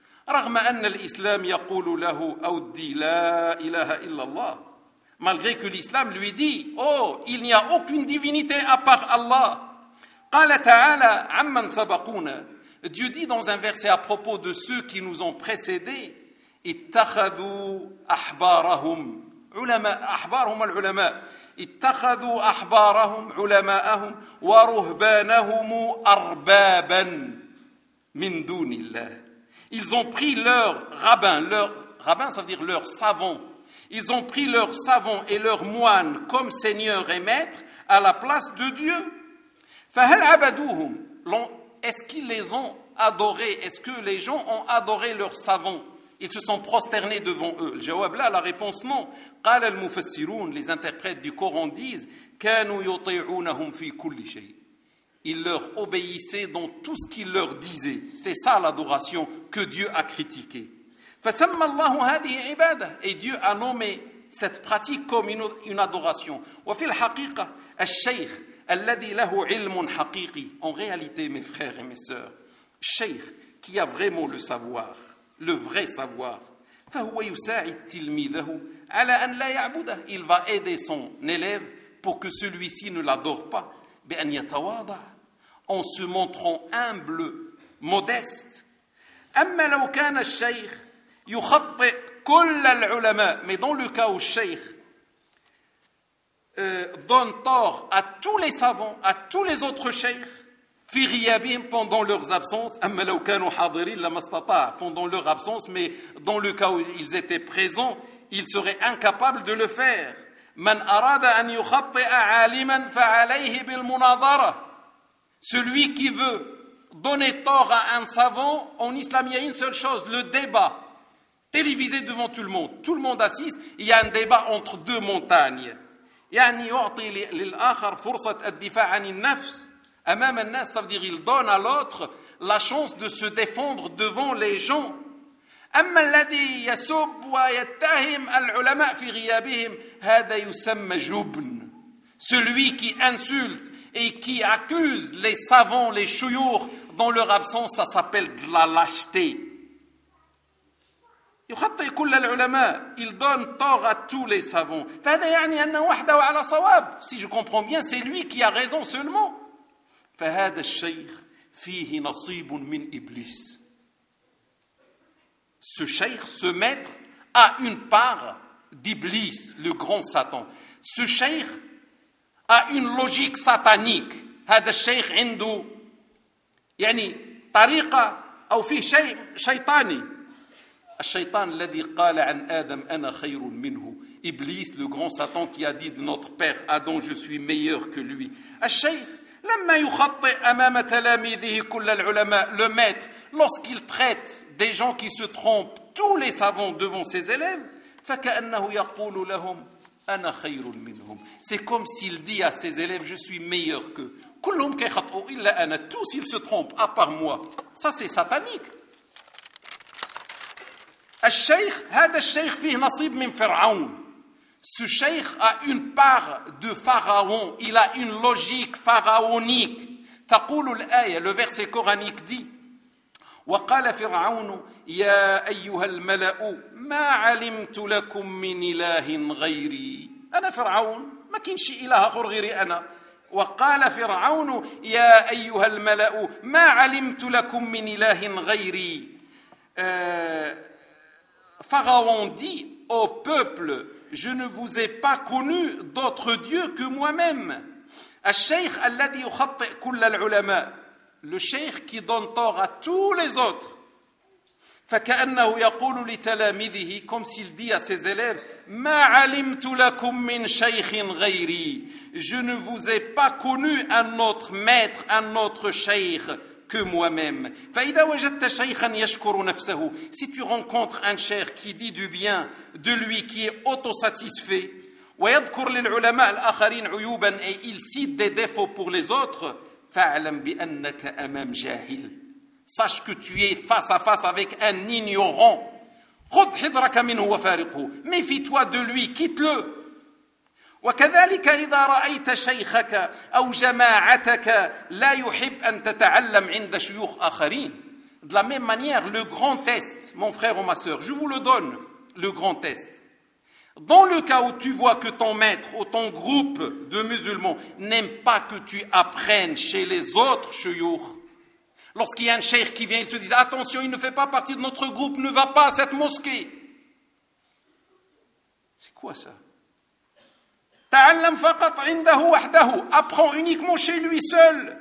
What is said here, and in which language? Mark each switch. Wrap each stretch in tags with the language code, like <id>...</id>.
<ar>رغم أن الإسلام يقول له أودي لا إله إلا الله.</ar> <fr>Malgré que l'islam lui dit, oh, il n'y a aucune divinité à part Allah.</fr> <ar>قال تعالى عمن سبقونا.</ar> <fr>Dieu dit dans un verset à propos de ceux qui nous ont précédés,</fr> <ar>اتخذوا أحبارهم علماء أحبارهم العلماء اتخذوا أحبارهم علماءهم ورهبانهم أربابا من دون الله.</ar> <fr>Ils ont pris leurs rabbins, ça veut dire leurs savants. Ils ont pris leurs savants et leurs moines comme seigneur et maître à la place de Dieu.</fr> <ar>فهل عبدوهم.</ar> <fr>Est-ce qu'ils les ont adorés? Est-ce que les gens ont adoré leurs savants? Ils se sont prosternés devant eux.</fr> <ar>الجواب لا,</ar> <fr>la réponse non.</fr> <ar>قال المفسرون,</ar> <fr>les interprètes du Coran disent,</fr> <ar>كانوا يطيعونهم في كل شيء.</ar> <fr>Ils leur obéissaient dans tout ce qu'ils leur disaient. C'est ça l'adoration que Dieu a critiquée.</fr> <ar>فسمى الله هذه عبادة.</ar> <fr>Et Dieu a nommé cette pratique comme une adoration.</fr> <ar>وفي الحقيقة الشيخ الذي له علم حقيقي.</ar> <fr>En réalité, mes frères et mes sœurs, الشيخ qui a vraiment le savoir, le vrai savoir,</fr> <ar>فهو يساعد تلميذه على أن لا يعبده.</ar> <fr>Il va aider son élève pour que celui-ci ne l'adore pas.</fr> <ar>بأن يتواضع.</ar> <fr>En se montrant humble, modeste.</fr> <ar>أما لو كان الشيخ يخطئ كل العلماء.</ar> <fr>Mais dans le cas où الشيخ donne tort à tous les savants, à tous les autres</fr> <ar>شيخ في غيابهم,</ar> <fr>pendant leurs absences.</fr> <ar>أما لو كانوا حاضرين لما استطاع,</ar> <fr>pendant leur absence, mais dans le cas où ils étaient présents, ils seraient incapables de le faire.</fr> <ar>من أراد أن يخطئ عالما فعليه بالمناظرة.</ar> <fr>Celui qui veut donner tort à un savant, en islam il y a une seule chose, le débat. Télévisé devant tout le monde. Tout le monde assiste, il y a un débat entre deux montagnes.</fr> <ar>يعني يعطي للآخر فرصة الدفاع عن النفس. أمام الناس,</ar> <fr>ça veut dire il donne à l'autre la chance de se défendre devant les gens.</fr> <ar>أما الذي يسب ويتهم العلماء في غيابهم هذا يسمى جبن.</ar> <fr>Celui qui insulte et qui accuse les savants, les chouyours, dans leur absence, ça s'appelle de la lâcheté.</fr> <ar>يخطي كل العلماء.</ar> <fr>Il donne tort à tous les savants.</fr> <ar>فهذا يعني أن وحده على صواب.</ar> <fr>Si je comprends bien, c'est lui qui a raison seulement.</fr> <ar>فهذا الشيخ فيه نصيب من إبليس.</ar> <fr>Ce cheikh, ce maître, a une part d'Iblis, le grand Satan. Ce cheikh a une logique satanique.</fr> <ar>هذا الشيخ عنده يعني طريقة أو فيه شيء شيطاني. الشيطان الذي قال عن آدم أنا خير منه.</ar> <fr>Iblis, le grand Satan, qui a dit de notre père Adam, je suis meilleur que lui.</fr> <ar>الشيخ لما يخطئ أمام تلاميذه كل العلماء.</ar> <fr>Le maître, lorsqu'il traite des gens qui se trompent, tous les savants devant ses élèves,</fr> <ar>فكأنه يقول لهم أنا خير منهم.</ar> <fr>C'est comme s'il dit à ses élèves, je suis meilleur que.</fr> <ar>كلهم كيخطئوا إلا أنا.</ar> <fr>Tous ils se trompent, à part moi. Ça c'est satanique.</fr> <ar>الشيخ, هذا الشيخ فيه نصيب من فرعون.</ar> <fr>Ce cheikh a une part de pharaon. Il a une logique pharaonique.</fr> <ar>تقول الآية,</ar> <fr>le verset coranique dit.</fr> <ar>وقال فرعون يا أيها الملأ ما علمت لكم من إله غيري. أنا فرعون ما كاينش إله آخر غيري أنا. وقال فرعون يا أيها الملأ ما علمت لكم من إله غيري.</ar> <fr>فرعون dit au peuple, je ne vous ai pas connu d'autre dieu que moi-même.</fr> <ar>الشيخ الذي يخطئ كل العلماء.</ar> <fr>Le cheikh qui donne tort à tous les autres.</fr> <ar>فكأنه يقول لتلاميذه,</ar> <fr>comme s'il dit à ses élèves,</fr> <ar>ما علمت لكم من شيخ غيري.</ar> <fr>Je ne vous ai pas connu un autre maître, un autre cheikh que moi-même.</fr> <ar>فإذا وجدت شيخا يشكر نفسه,</ar> <fr>si tu rencontres un cheikh qui dit du bien de lui, qui est autosatisfait,</fr> <ar>ويذكر للعلماء الآخرين عيوبا,</ar> <fr>et il cite des défauts pour les autres,</fr> <ar>فاعلم بأنك أمام جاهل,</ar> <fr>sache que tu es face à face avec un ignorant.</fr> <ar>خذ حذرك منه وفارقه,</ar> <fr>méfie-toi de lui, quitte-le.</fr> <ar>وكذلك إذا رأيت شيخك أو جماعتك لا يحب أن تتعلم عند شيوخ آخرين.</ar> <fr>De la même manière, le grand test, mon frère ou ma sœur, je vous le donne, le grand test. Dans le cas où tu vois que ton maître ou ton groupe de musulmans n'aime pas que tu apprennes chez les autres shuyukh, lorsqu'il y a un cheikh qui vient, il te dit « Attention, il ne fait pas partie de notre groupe, ne va pas à cette mosquée. » C'est quoi ça ?«</fr> <ar>Ta'allam faqat indahu wahdahu</ar> <fr>» Apprends uniquement chez lui seul.</fr>